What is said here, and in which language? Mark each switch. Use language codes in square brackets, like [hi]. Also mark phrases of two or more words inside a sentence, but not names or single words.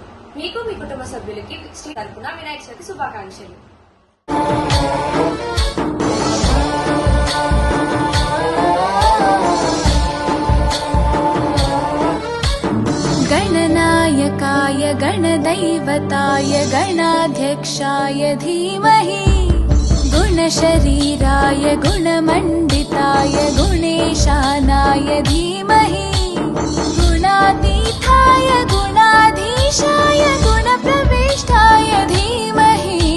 [te] మీకు మీ కుటుంబ సభ్యులకి శ్రీ తరపున వినాయక చవితి శుభాకాంక్షలు. [sa] गणनायकाय गणदैवताय गणाध्यक्षाय धीमहि गुणशरीराय गुणमण्डिताय गुणेशानाय धीमहि गुणातीताय गुणाधीशाय गुणप्रविष्टाय धीमहि